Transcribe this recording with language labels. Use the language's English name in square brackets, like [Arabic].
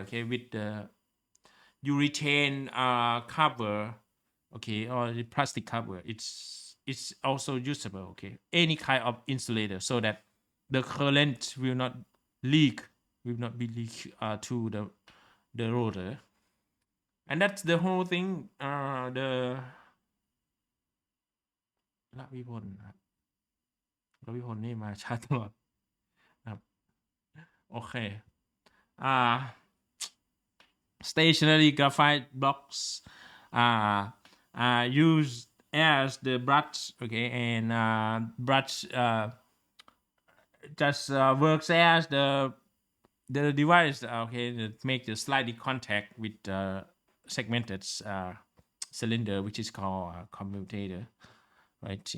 [English] Okay, with the urethane cover. Okay, or the plastic cover. It's also usable. Okay, any kind of insulator, so that the current will not leak, to the rotor. And that's the whole thing. The [Thai] ละวิพลครับละวิพลนี่มาช้าตลอดครับโอเค [English] stationary graphite blocks are used as the brush. Okay, and brush just works as the device. Okay, that make the slightly contact with segmented cylinder, which is called commutator, right?